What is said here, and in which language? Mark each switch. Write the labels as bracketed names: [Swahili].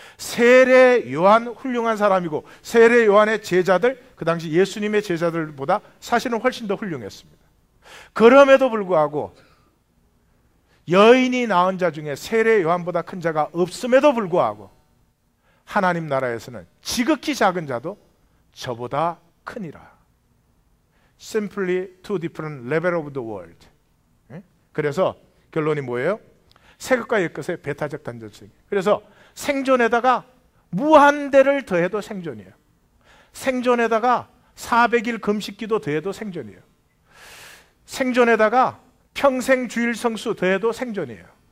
[Korean] 세례 요한 훌륭한 사람이고 세례 요한의 제자들, 그 당시 예수님의 제자들보다 사실은 훨씬 더 훌륭했습니다. 그럼에도 불구하고 여인이 낳은 자 중에 세례 요한보다 큰 자가 없음에도 불구하고 하나님 나라에서는 지극히 작은 자도 저보다 크니라. [English] Simply two different level of the world. [Korean] 그래서 결론이 뭐예요? 새 것과 옛 것의 배타적 단절성. 그래서 생존에다가 무한대를 더해도 생존이에요. 생존에다가 400일 금식기도 더해도 생존이에요. 생존에다가 평생 주일 성수 더해도 생존이에요.